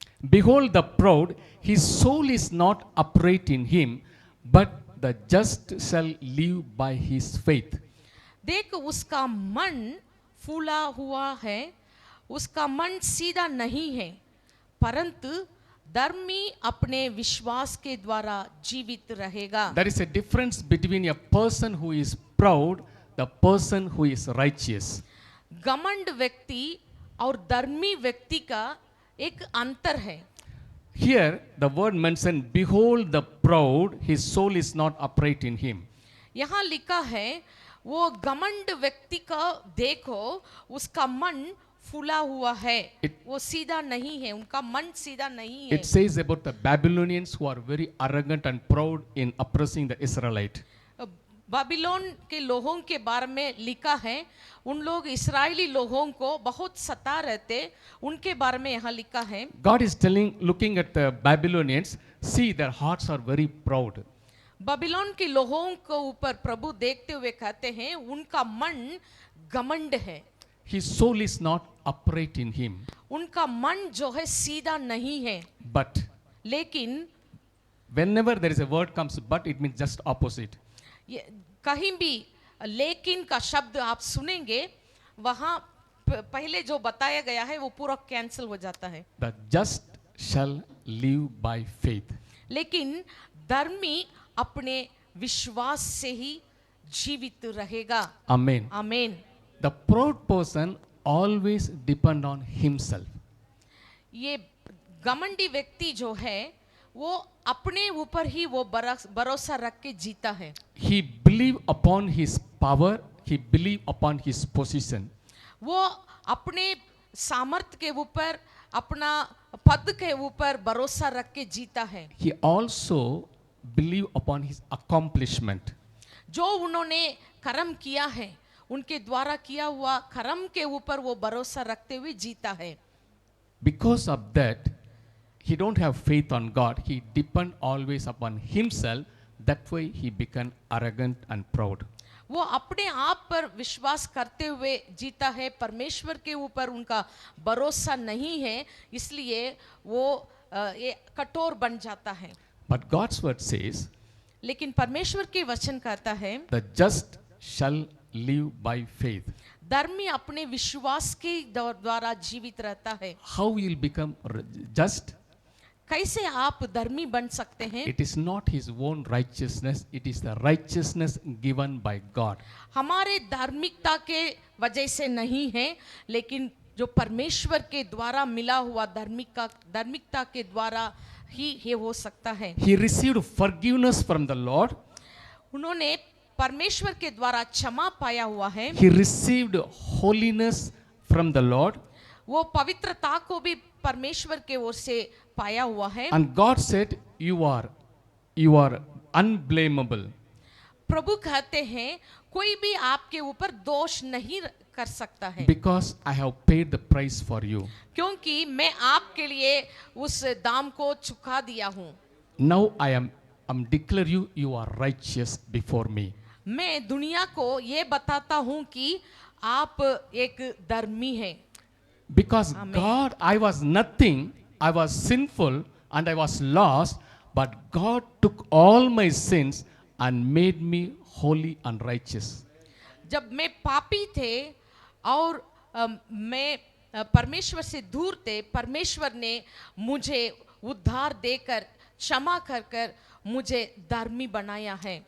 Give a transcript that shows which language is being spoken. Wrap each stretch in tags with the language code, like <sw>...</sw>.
<en>Behold the proud, his soul is not upright in him, but the just shall live by his faith.</en> <hi>देख उसका मन फूला हुआ है, उसका मन सीधा नहीं है, परंतु धर्मी अपने विश्वास के द्वारा जीवित रहेगा।</hi> <en>There is a difference between a person who is proud, the person who is righteous.</en> <hi>घमंड व्यक्ति और धर्मी व्यक्ति का एक अंतर है।</hi> <en>Here the word mentioned, behold the proud, his soul is not upright in him.</en> <hi>यहाँ लिखा है वो घमंड व्यक्ति का देखो उसका मन फूला हुआ है, वो सीधा नहीं है, उनका मन सीधा नहीं है।</hi> <en>It says about the Babylonians who are very arrogant and proud in oppressing the Israelite.</en> <hi>Babylon के लोगों के बारे में लिखा है, उन लोग इस्राएली लोगों को बहुत सता रहते, उनके बारे में यहाँ लिखा है।</hi> <en>God is telling, looking at the Babylonians, see their hearts are very proud.</en> <hi>Babylon के लोगों को ऊपर प्रभु देखते हुए कहते हैं उनका मन घमंड है।</hi> <en>His soul is not upright in him.</en> <hi>उनका मन जो है सीधा नहीं है।</hi> <en>But</en> <hi>लेकिन</hi> <en>whenever there is a word comes, but it means just opposite.</en> <hi>ये कहीं भी लेकिन का शब्द आप सुनेंगे, वहाँ पहले जो बताया गया है वो पूरा कैंसिल हो जाता है।</hi> <en>The just shall live by faith.</en> <hi>लेकिन धर्मी अपने विश्वास से ही जीवित रहेगा।</hi> <en>Amen.</en> <hi>आमीन।</hi> <en>The proud person always depend on himself.</en> <hi>ये घमंडी व्यक्ति जो है वो अपने ऊपर ही वो भरोसा रख के जीता है.</hi> <en>He believe upon his power, he believe upon his position.</en> <hi>वो अपने सामर्थ के ऊपर, अपना पद के ऊपर भरोसा रख के जीता है.</hi> <en>He also believe upon his accomplishment.</en> <hi>जो उन्होंने कर्म किया है, उनके द्वारा किया हुआ कर्म के ऊपर वो भरोसा रखते हुए जीता है.</hi> <en>Because of that, he don't have faith on God. He depend always upon himself. That way he become arrogant and proud.</en> <hi>वो अपने आप पर विश्वास करते हुए जीता है, परमेश्वर के ऊपर उनका भरोसा नहीं है, इसलिए वो ये कठोर बन जाता है.</hi> <en>But God's word says,</en> <hi>लेकिन परमेश्वर के वचन कहता है</hi> <en>the just shall live by faith.</en> <hi>धर्मी अपने विश्वास के द्वारा जीवित रहता है.</hi> <en>How will become just?</en> <hi>कैसे आप धर्मी बन सकते हैं?</hi> <en>It is not his own righteousness, it is the righteousness given by God.</en> <hi>हमारे धार्मिकता के वजह से नहीं है, लेकिन जो परमेश्वर के द्वारा मिला हुआ धार्मिकता के द्वारा ही ये हो सकता है.</hi> <en>He received forgiveness from the Lord.</en> <hi>उन्होंने परमेश्वर के द्वारा क्षमा पाया हुआ है.</hi> <en>He received holiness from the Lord.</en> <hi>वो पवित्रता को भी परमेश्वर के ओर से पाया हुआ है.</hi> <en>And God said, you are unblameable.</en> <hi>प्रभु कहते हैं कोई भी आपके ऊपर दोष नहीं कर सकता है,</hi> <en>Because I have paid the price for you.</en> <hi>क्योंकि मैं आपके लिए उस दाम को चुका दिया हूँ.</hi> <en>Now I'm declare you are righteous before me.</en> <hi>मैं दुनिया को ये बताता हूँ कि आप एक धर्मी हैं.</hi> <en>Because Amen. God, I was nothing, I was sinful and I was lost, but God took all my sins and made me holy and righteous.</en> <hi>जब मैं पापी थे और मैं परमेश्वर से दूर थे, परमेश्वर ने मुझे उद्धार देकर, क्षमा कर मुझे धर्मी बनाया है.</hi>